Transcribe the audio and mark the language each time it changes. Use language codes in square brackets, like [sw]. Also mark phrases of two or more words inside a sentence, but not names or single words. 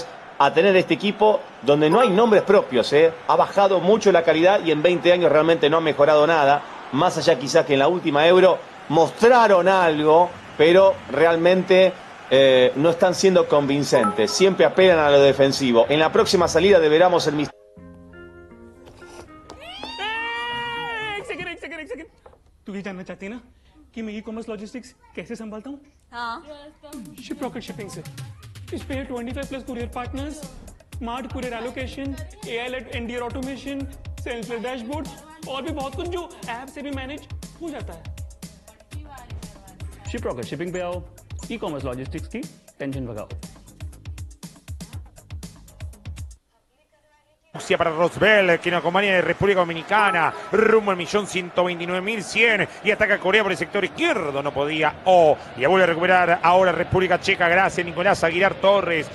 [es] A tener este equipo donde no hay nombres propios, ¿eh? Ha bajado mucho la calidad y en 20 años realmente no ha mejorado nada. Más allá quizás que en la última Euro mostraron algo, pero realmente no están siendo convincentes. Siempre apelan a lo defensivo. En la próxima salida deberemos el misterio. [hi] एक सेकंड तू ये जानना चाहती है ना कि मैं [en] e-commerce logistics [hi] कैसे संभालता हूँ? हाँ। शिप रॉकेट शिपिंग से। इस पे [en] 25+ courier partners, smart courier allocation, AI-led NDR automation, self dashboard [hi] और भी बहुत कुछ जो ऐप से भी मैनेज हो जाता है। शिप रॉकेट शिपिंग पे आओ, [en] e-commerce logistics [hi] की टेंशन भगाओ। [es] Para Rosbel, que nos acompaña de República Dominicana, rumbo al 1.129.100 y ataca Corea por el sector izquierdo, no podía, y vuelve a recuperar ahora República Checa, gracias Nicolás Aguilar Torres.